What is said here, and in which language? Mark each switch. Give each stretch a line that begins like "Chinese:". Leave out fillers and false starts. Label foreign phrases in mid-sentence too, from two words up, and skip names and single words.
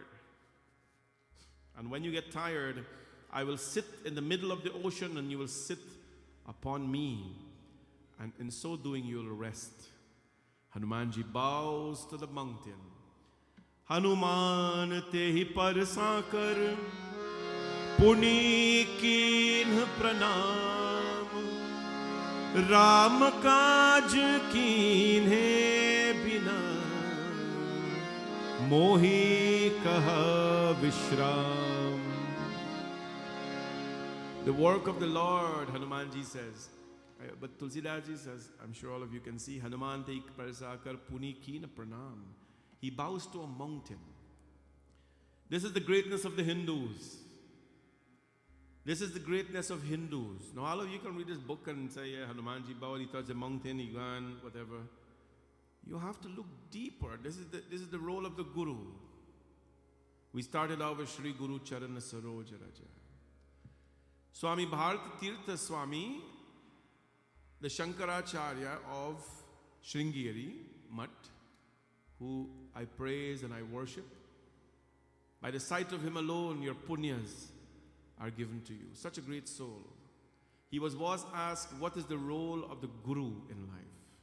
English: And when you get tired, I will sit in the middle of the ocean and you will sit upon me. And in so doing, you'll rest. Hanumanji bows to the mountain.
Awadhi: हनूमान तेहि परसा कर पुनि कीन्ह प्रनाम. राम काज कीन है बिना मोहि कहाँ बिश्राम.
English: The work of the Lord, Hanumanji says. But Tulsidaji says, I'm sure all of you can see,
Awadhi: हनूमान तेहि परसा कर पुनि कीन्ह प्रनाम.
English: He bows to a mountain. This is the greatness of the Hindus. This is the greatness of Hindus. Now all of you can read this book and say, yeah, Hanumanji bowed, he touched a mountain, he gone, whatever. You have to look deeper. This is the role of the Guru. We started out with
Awadhi: श्री गुरु चरन सरोज रज.
English: Swami Bharata Tirtha Swami, the Shankaracharya of Sringeri Mutt, who I praise and I worship. By the sight of him alone, your punyas are given to you. Such a great soul. He was asked, what is the role of the Guru in life?